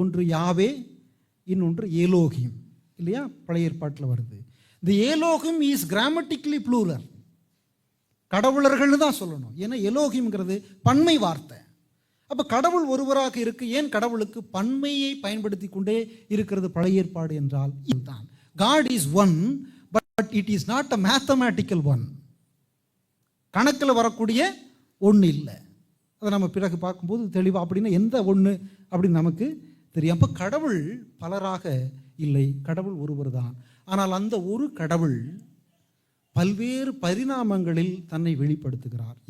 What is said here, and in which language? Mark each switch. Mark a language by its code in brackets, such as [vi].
[ta] ஒன்று யாவே, இன்னொன்று ஏலோகிம் இல்லையா? பழைய ஏற்பாட்டில் வருது. இந்த ஏலோகிம் [en] Is grammatically plural. [ta] கடவுளர்கள் தான் சொல்லணும், ஏன்னா எலோகிம்ங்கிறது பன்மை வார்த்தை. அப்போ கடவுள் ஒருவராக இருக்கு. ஏன் கடவுளுக்கு பன்மையை பயன்படுத்தி கொண்டே இருக்கிறது பழைய ஏற்பாடு என்றால் இதுதான். [en] God is one, but it is not a mathematical one. [ta] கணக்கில் வரக்கூடிய ஒன்று இல்லை. அதை நம்ம பிறகு பார்க்கும்போது தெளிவாக அப்படின்னா எந்த ஒன்று அப்படின்னு நமக்கு தெரியும். அப்போ கடவுள் பலராக இல்லை, கடவுள் ஒருவர் தான். ஆனால் அந்த ஒரு கடவுள் பல்வேறு பரிணாமங்களில் தன்னை வெளிப்படுத்துகிறார்.